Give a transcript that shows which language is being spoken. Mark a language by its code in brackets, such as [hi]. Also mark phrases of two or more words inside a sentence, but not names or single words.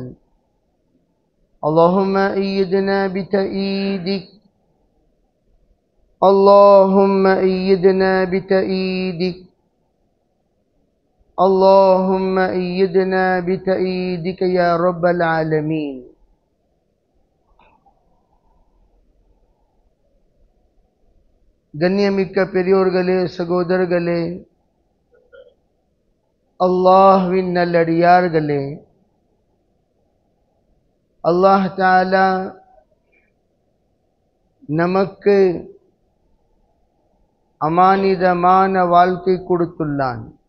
[ar] اللهم أيدنا بتأييدك، اللهم أيدنا بتأييدك، اللهم أيدنا بتأييدك يا رب العالمين. [ta] கண்ணியமிக்க பெரியோர்களே, சகோதரர்களே, அல்லாஹ்வின் நல்லடியார்களே, [ar] الله تعالى [ta] நமக்கு அமானிதமான வாழ்க்கை கொடுத்துள்ளான்.